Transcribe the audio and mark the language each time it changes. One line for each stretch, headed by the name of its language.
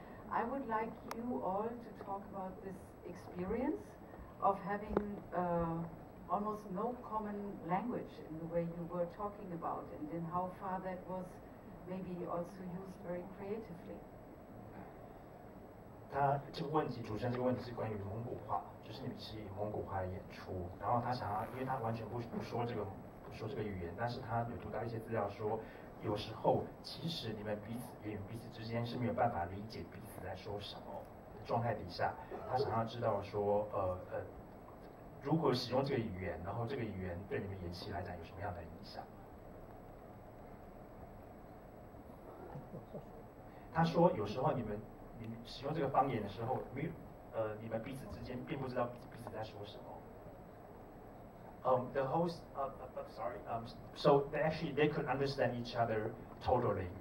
English: I would like you all to talk about this experience of having almost no common language in the way you were talking about, and in how far that was maybe also used very creatively.
Chinese: 他这个问题，主持人这个问题是关于蒙古话，就是你们是以蒙古话的演出，然后他想要，因为他完全不说这个语言，但是他有读到一些资料说，有时候其实你们演员彼此之间是没有办法理解彼此在说什么状态底下，他想要知道说，如何使用这个语言，然后这个语言对你们演戏来讲有什么样的影响？他说有时候你们使用这个方言的时候，你们彼此之间并不知道彼此在说什么。
English: The host, sorry, so they could understand each other totally.